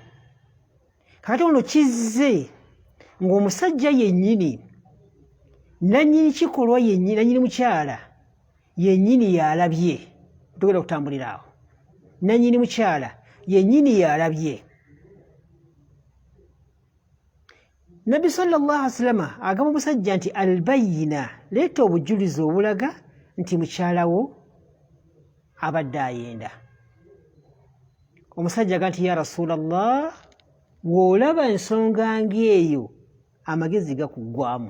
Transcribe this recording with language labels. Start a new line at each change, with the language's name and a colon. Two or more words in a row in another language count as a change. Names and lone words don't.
Ganda: Kati ono kizze ng'omusajja yennyini nannyini kikolwa yennyini nannyini mukyala yennyini yalabye. Tugenda kutambulira awo. Nannyini mukyala yennyini yalabye. Nabbi
Arabic: sallallahu alaihi wasallam
Ganda: agamba omusajja nti albayina leeta obujulizi obulaga nti mukyalawo abadde ayenda. Omusajja agamba nti
Arabic: ya Rasulallah
Ganda: w'olaba ensonga ng'eyo amagezi gakuggwamu.